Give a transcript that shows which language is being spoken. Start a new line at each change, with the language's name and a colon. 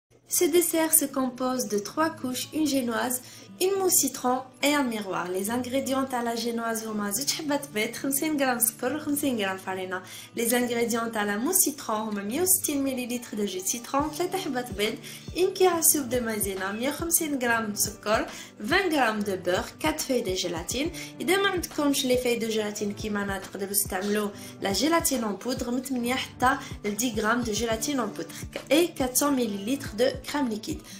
French: Ce dessert se compose de 3 couches, une génoise, une mousse citron et un miroir. Les ingrédients à la génoise
Arabic: هما 2 حبات بيض 50 غرام سكر 50 غرام فرينة.
French: Les ingrédients à la mousse citron
Arabic: هما
French: 160 ml de jus de citron
Arabic: 3 حبات بيض,
French: une cuillère à soupe de maïzena, 150
Arabic: غرام سكر,
French: 20
Arabic: غرام
French: de beurre, 4 feuilles de gélatine.
Arabic: إذا ما عندكمش
French: les feuilles de gélatine
Arabic: كيما أنا تقدروا تستعملوا
French: la gélatine en poudre
Arabic: من 8 حتى 10 غرام
French: de gélatine en poudre et 400 ml de crème liquide.